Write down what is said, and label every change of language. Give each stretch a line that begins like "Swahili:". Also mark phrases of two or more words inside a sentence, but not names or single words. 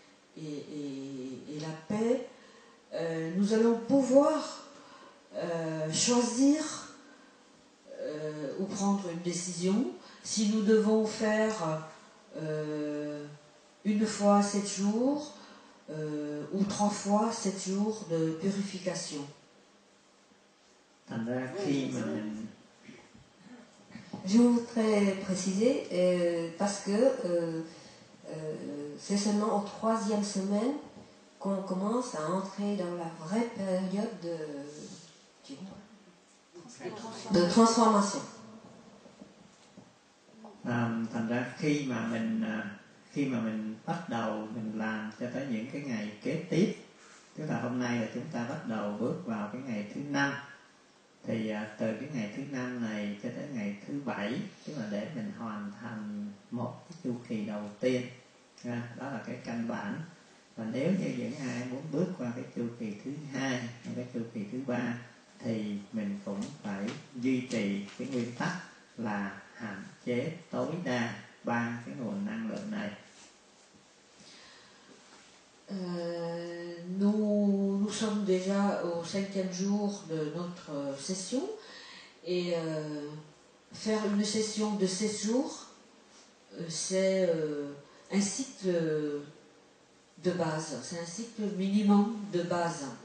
French: la paix, nous allons pouvoir choisir ou prendre une décision si nous devons faire une fois 7 jours ou 3 fois 7 jours de purification.
Vietnamese: Thành ra khi mà mình...
French: Je voudrais préciser, parce que c'est seulement aux 3e semaine qu'on commence à entrer dans la vraie période de transformation.
Vietnamese: Thành ra khi mà mình bắt đầu mình làm cho tới những cái ngày kế tiếp, tức là hôm nay là chúng ta bắt đầu bước vào cái ngày thứ 5, thì từ cái ngày thứ 5 này cho tới ngày thứ 7, tức là để mình hoàn thành một cái chu kỳ đầu tiên, đó là cái căn bản. Và nếu như những ai muốn bước qua cái chu kỳ thứ 2 hay cái chu kỳ thứ 3 thì mình cũng phải duy trì cái nguyên tắc là hạn chế tối đa 3 cái nguồn năng lượng này.
French: Nous sommes déjà au 5e jour de notre session et faire une session de 16 jours, c'est un cycle de base, c'est un cycle minimum de base.